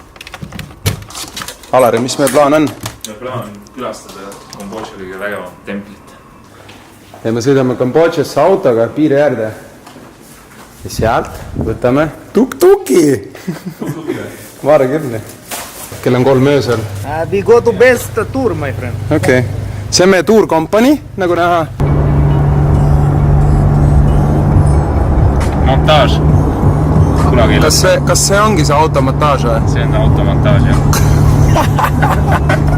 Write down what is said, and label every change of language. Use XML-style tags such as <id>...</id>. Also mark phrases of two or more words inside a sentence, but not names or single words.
<et>Alari, mis meie plaan on? Meie plaan on külastada Kambodža kõige vägevam templit. Ja me sõidame Kambodžasse autoga piiri äärde. Ja sealt võtame tuk-tuki. Vaara küll. Kell on 3 öösel.</et> <en>We go to best tour, my friend. Okay.</en> <et>See on meie</et> <en>tour company,</en> <et>nagu näha. Montaaž. Kas see ongi see automontaaž või? See on automontaaž, jah.</et>